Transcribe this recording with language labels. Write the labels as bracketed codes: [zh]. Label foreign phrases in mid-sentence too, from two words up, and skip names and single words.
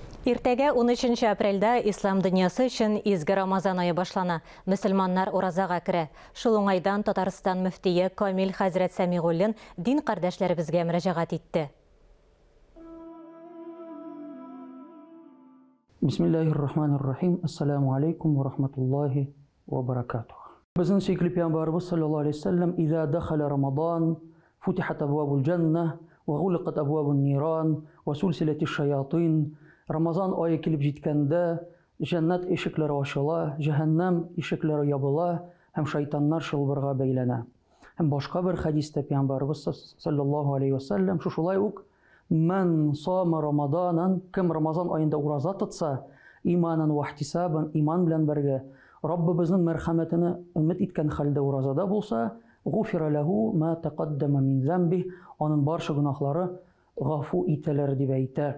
[tt] Иртәгә 13 апрельдә ислам дөньясы өчен изге Рамазан айы башлана. Мөселманнар уразага керә. Шул уңайдан Татарстан мөфтие Камил хәзрәт Сәмигуллин дин кардәшләребезгә мөрәҗәгать итте. [ar] بسم الله الرحمن الرحيم. السلام عليكم ورحمة الله وبركاته. [tt] Безнең сөйкле пәйгамбәрбез [ar] صلى الله عليه وسلم: "إذا دخل رمضان فتحت أبواب الجنة وغلقت أبواب النار وسلسلت الشياطين." [tt] Рамазан айы килеп җиткәндә, җәннәт ишекләре ачыла, җәһәннәм ишекләре ябыла һәм шайтаннар шылбырга бәйләнә. Һәм башка бер хадистә пәйгамбәрбез [ar] صلى الله عليه وسلم [tt] шулай ук: [ar] "من صام رمضان", [tt] кем Рамазан аенда ураза тотса, [ar] إيمانا واحتسابا, [tt] иман белән бергә, Раббыбызның мәрхәмәтенә өмет иткән хәлдә уразада булса, [ar] غفر له ما تقدم من ذنبه, [tt] аның барча гөнаһлары гафу итәләр дип әйтә.